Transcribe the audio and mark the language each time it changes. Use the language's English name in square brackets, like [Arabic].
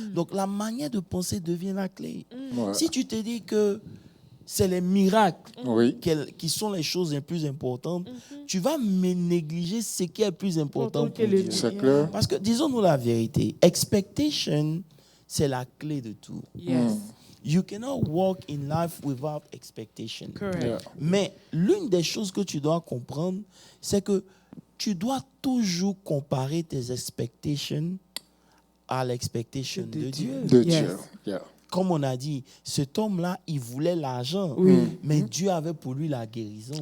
[French] Donc la manière de penser devient la clé. Si tu te dis que c'est les miracles qui sont les choses les plus importantes, tu vas me négliger ce qui est le plus important pour Dieu. C'est clair. Parce que disons-nous la vérité, expectation, c'est la clé de tout. [English] Yes. You cannot walk in life without expectation. Correct. Yeah. [French] Mais l'une des choses que tu dois comprendre, c'est que tu dois toujours comparer tes expectations à l'expectation de Dieu. De [English] Yes. [French] Dieu. Yeah. Comme on a dit, cet homme-là, il voulait l'argent, mais Dieu avait pour lui la guérison.